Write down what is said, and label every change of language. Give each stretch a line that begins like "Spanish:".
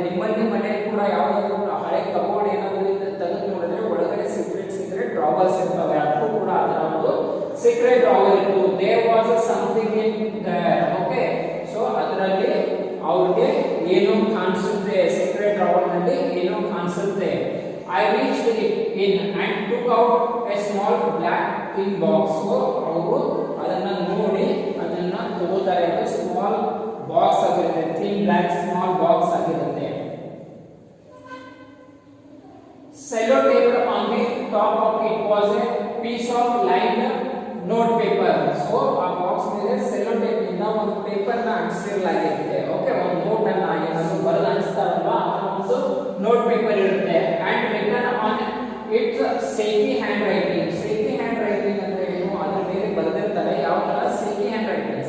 Kannada: ನಿಮ್ಮಲ್ಲಿ ಮನೆ ಕೂಡ ಯಾವ್ದಾದ್ರು ಹಳೆ ಕಬೋರ್ಡ್ ಏನಾದ್ರು ತೆಗೆದು ನೋಡಿದ್ರೆ ಒಳಗಡೆ ಸೀಕ್ರೆಟ್ ಡ್ರಾವರ್ಸ್ ಇರ್ತವೆ, ಅದು ಕೂಡ ಅದರ ಒಂದು ಸೀಕ್ರೆಟ್ ಡ್ರಾವರ್ ಇತ್ತು.
English: There was something in there.
Kannada: Okay, so ಅದರಲ್ಲಿ ಅವ್ರಿಗೆ ಏನೋ ಕಾಣಿಸುತ್ತೆ, ಸೀಕ್ರೆಟ್ ಡ್ರಾವರ್ ನಲ್ಲಿ ಏನೋ ಕಾಣಿಸುತ್ತೆ.
English: I reached it in and took out a small black tin box.
Kannada: So ಅವರು ಅದನ್ನ ನೋಡಿ ಅದನ್ನ ತಗೋತಾರೆ. ಅದು ಸ್ಮಾಲ್ ಬಾಕ್ಸ್ ಆಗಿರುತ್ತೆ, ಥಿನ್ ಬ್ಲಾಕ್ ಸ್ಮಾಲ್ ಬಾಕ್ಸ್ ಆಗಿರುತ್ತೆ.
English: Cello tape on the top of it was a piece of lined note paper.
Kannada: So ಆ box ಮೇಲೆ ಸೆಲ್ಲೋ ಟೇಪ್ ಇಂದ ಒಂದು ಪೇಪರ್ ನ ಅಂಟಿಸಿರಲಾಗಿರುತ್ತೆ. ಓಕೆ, ಒಂದು ನೋಟ್ ಅನ್ನ ಏನಾದ್ರು ಬರೆದು ಅಂಟಿಸ್ತಾರಲ್ವಾ ಆ ಒಂದು ನೋಟ್ ಪೇಪರ್ ಇರುತ್ತೆ.
English: And written on its shaky hand writing.
Kannada: ಸೇಕಿ hand writing ಅಂದ್ರೆ ಏನು, ಅದ್ರ ಮೇಲೆ ಬರೆದಿರ್ತಾರೆ. ಯಾವ ತರ ಸೇಕಿ ಹ್ಯಾಂಡ್ ರೈಟಿಂಗ್?